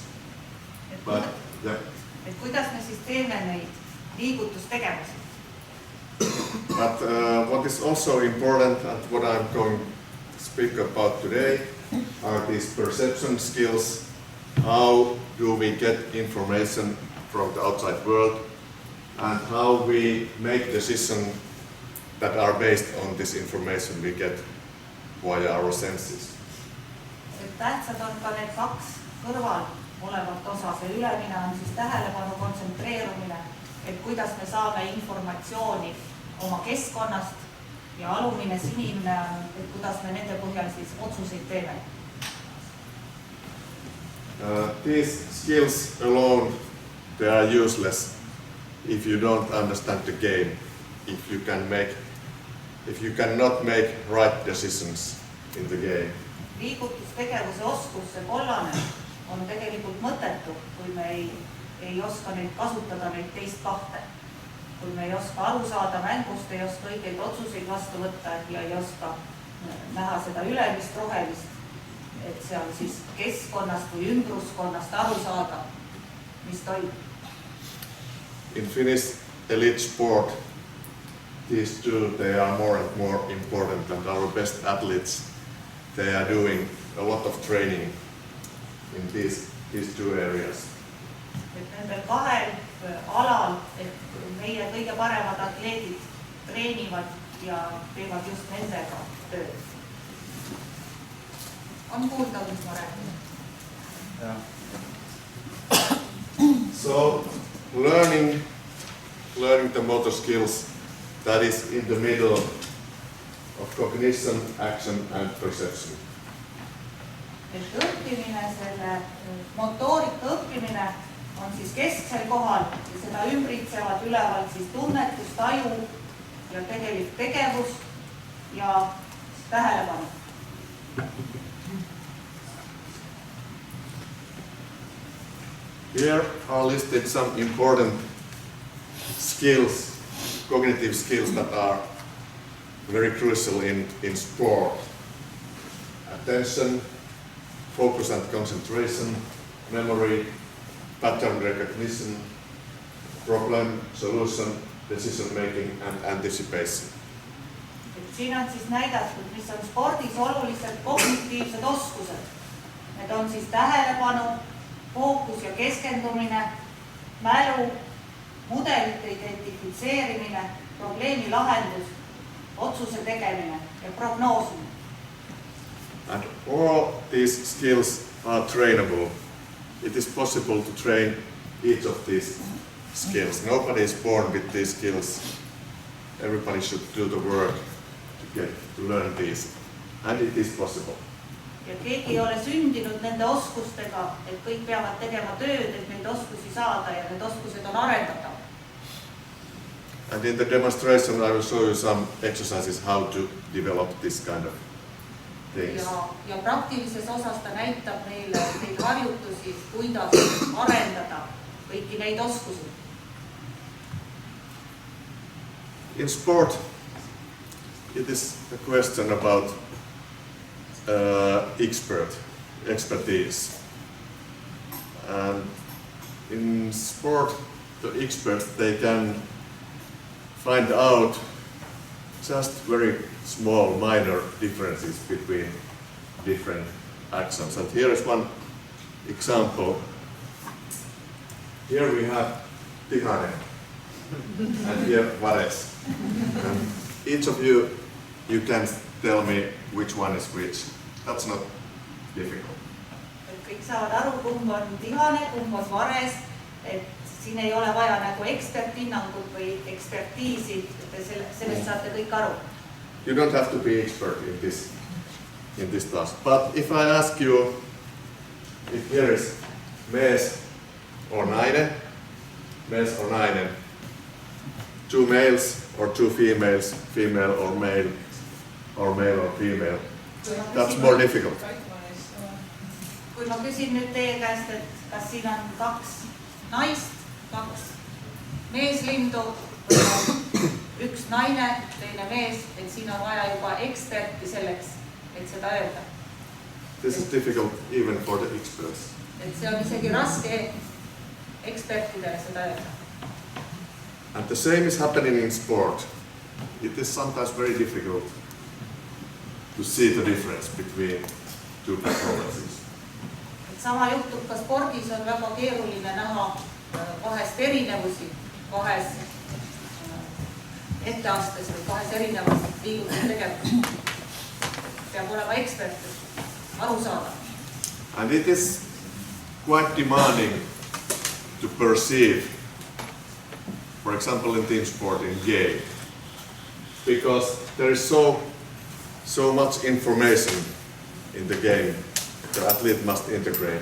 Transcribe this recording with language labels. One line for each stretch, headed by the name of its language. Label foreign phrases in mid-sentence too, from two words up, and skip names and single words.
English: But
Estonian: kuidas me siis teeme neid liigutustegevusi?
English: But what is also important and what I'm going to speak about today are these perception skills, how do we get information from the outside world, and how we make decisions that are based on this information we get via our senses.
Estonian: Tähtsad on ka need kaks kõrval olevat osa, see ülemine on siis tähelepanu kontsentreerumine, et kuidas me saame informatsiooni oma keskkonnast ja alumine sinine on, et kuidas me nende põhjal siis otsuseid teeme.
English: These skills alone, they are useless if you don't understand the game, if you cannot make right decisions in the game.
Estonian: Liigutustegevuse oskus, see kollane, on tegelikult mõttetu, kui me ei oska neid kasutada, neid teist kahte. Kui me ei oska aru saada mängust, ei oska õigeid otsuseid vastu võtta ja ei oska näha seda ülemist rohelist, et see on siis keskkonnast või ümbruskonnast aru saada, mis toimub.
English: In Finnish elite sport, these two, they are more and more important, and our best athletes, they are doing a lot of training in these two areas.
Estonian: Et nendel kahel alal, et meie kõige paremad atleedid treenivad ja teevad just nendega tööd. On kuulda, mis ma räägin?
English: So, learning the motor skills, that is in the middle of cognition, action and perception.
Estonian: Et õppimine, selle motoorika õppimine on siis kesksel kohal ja seda ümbritsevad ülevalt siis tunnetus, taju ja tegelik tegevus ja tähelepanu.
English: Here are listed some important skills, cognitive skills that are very crucial in sport. Attention, focus and concentration, memory, pattern recognition, problem solution, decision making and anticipation.
Estonian: Siin on siis näidatud, mis on spordis olulised kognitiivsed oskused. Need on siis tähelepanu, fookus ja keskendumine, mälu, mudelite identifitseerimine, probleemi lahendus, otsuse tegemine ja prognoosimine.
English: And all these skills are trainable. It is possible to train each of these skills. Nobody is born with these skills. Everybody should do the work to learn these. And it is possible.
Estonian: Ja keegi ei ole sündinud nende oskustega, et kõik peavad tegema tööd, et neid oskusi saada ja need oskused on arendada.
English: And in the demonstration I will show you some exercises how to develop this kind of things.
Estonian: Ja praktilises osas ta näitab meile neid harjutusi, kuidas arendada kõiki neid oskusi.
English: In sport, it is a question about expertise. And in sport, the experts, they can find out just very small, minor differences between different actions. And here is one example. Here we have Tihane and here Vares. And each of you can tell me which one is which. That's not difficult.
Estonian: Kõik saavad aru, kumb on Tihane, kumb on Vares, et siin ei ole vaja nagu eksperthinnangut või ekspertiisi, et sellest saate kõik aru.
English: You don't have to be expert in this task. But if I ask you if here is mies or nainen, two males or two females, female or male or female, that's more difficult.
Estonian: Kui ma küsin nüüd teie käest, et kas siin on kaks naist, kaks meeslindu, üks naine, teine mees, et siin on vaja juba eksperti selleks, et seda öelda.
English: This is difficult even for the experts.
Estonian: Et see on isegi raske ekspertidele seda öelda.
English: And the same is happening in sport. It is sometimes very difficult to see the difference between two performances.
Estonian: sama juhtub ka spordis on väga keeruline näha kahest erinevusi, kahes etteastes või kahes erinevas liigutustegevus. Peab olema ekspert, aru saada.
English: And it is quite demanding to perceive, for example in team sport, in game, because there is so much information in the game the athlete must integrate.